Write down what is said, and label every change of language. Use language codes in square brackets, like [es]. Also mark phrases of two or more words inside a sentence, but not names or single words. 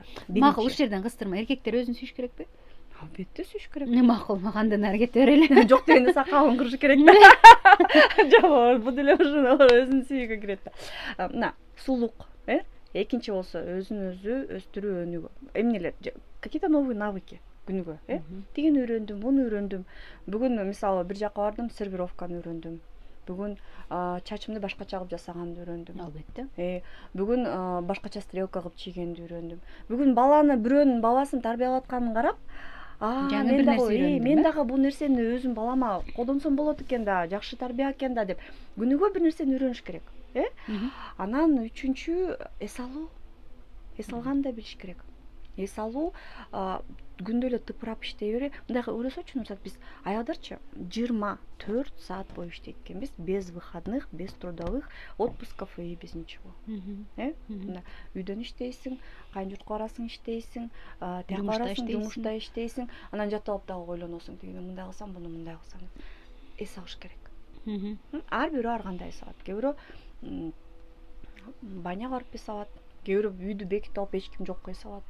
[ky] Макул, ушул жерден кыстырма, эркектер өзүн сүйүш керекпи? Албетте сүйүш керек. Макул, андан ары кете берели. Жок дегенде сакалын кырыш керек да. Жок, бул деле ошону өзүн сүйүүгө кирет да. Мына, сулуулук, экинчи болсо өзүн өзү өстүрүү, өнүгүү. Эмнелер? [ru] Какие-то новые навыки [ky] күнүгө, Тигини үйрөндүм, муну үйрөндүм. Бүгүн мисалы бир жака бардым, сервировканы үйрөндүм. Бүгүн чачымды башкача кылып жасаганды үйрөндүм. Албетте. Бүгүн башкача стрелка кылып чийгенди үйрөндүм. Бүгүн баланы бирөөнүн бабасын тарбиялап атканын карап, жаңы бир нерсе үйрөндүм. мен дагы бул нерсени өзүм балама колдонсом болот экен да, жакшы тарбия экен да деп күнүгө бир нерсени үйрөнүш керек. Анан үчүнчү эс алуу. Эс алганды да билиш керек. Эс алуу күндө эле тыпырап иштей бере. Мындай ойлосочу, мисалы биз аялдарчы 24 саат бою иштейт экенбиз, [ru] без выходных, без трудовых отпусков и без ничего. [ky] Үйдөн иштейсиң, кайын журтка барасың, иштейсиң, тияка барасың, жумушта иштейсиң, анан жатып алып дагы ойлоносуң, тигини мындай кылсам, буну мындай кылсам. Эс алыш керек. Ар бирөө ар кандай эс алат. Кээ бирөө баняга барып эс алат, кээ бирөө үйдү бекитип алып эч ким жокко эс алат.